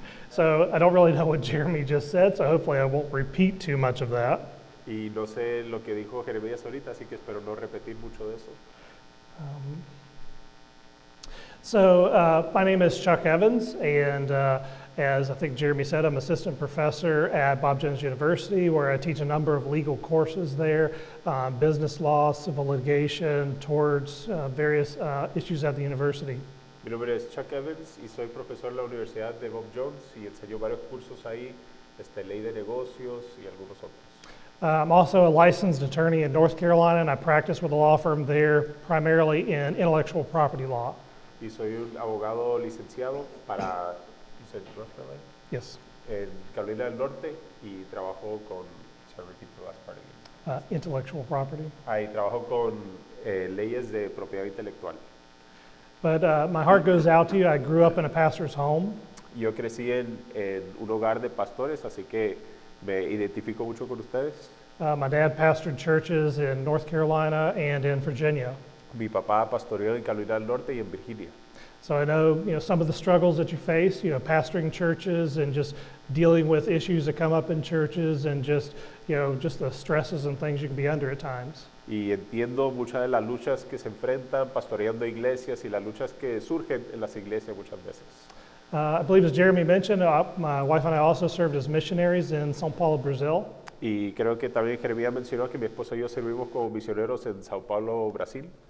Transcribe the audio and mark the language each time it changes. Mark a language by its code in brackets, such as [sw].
[en] So I don't really know what Jeremy just said, so hopefully I won't repeat too much of that. [es] Y no sé lo que dijo Jeremías ahorita, así que espero no repetir mucho de eso. [en] My name is Chuck Evans, and as I think Jeremy said, I'm assistant professor at Bob Jones University, where I teach a number of legal courses there, business law, civil litigation, towards various issues at the university. [es] Mi nombre es Chuck Evans y soy profesor en la Universidad de Bob Jones y enseño varios cursos ahí, ley de negocios y algunos otros. [en] I'm also a licensed attorney in North Carolina, and I practice with a law firm there, primarily in intellectual property law. [es] Y soy un abogado licenciado para North Carolina? [en] Yes. [es] En Carolina del Norte y trabajo con, [en] repeat the last part again. Intellectual property. [es] Ahí trabajo con leyes de propiedad intelectual. [en] But my heart goes out to you. I grew up in a pastor's home. [es] Yo crecí en un hogar de pastores, así que me identifico mucho con ustedes. [en] My dad pastored churches in North Carolina and in Virginia. [es] Mi papá pastoreó en Carolina del Norte y en Virginia. [en] So I know, some of the struggles that you face, pastoring churches and just dealing with issues that come up in churches and just the stresses and things you can be under at times. [es] Y entiendo muchas de las luchas que se enfrentan pastoreando iglesias y las luchas que surgen en las iglesias muchas veces. [en] I believe as Jeremy mentioned, my wife and I also served as missionaries in São Paulo, Brazil. [es] Y creo que también Jeremías mencionó que mi esposa y yo servimos como misioneros en Sao Paulo, Brasil.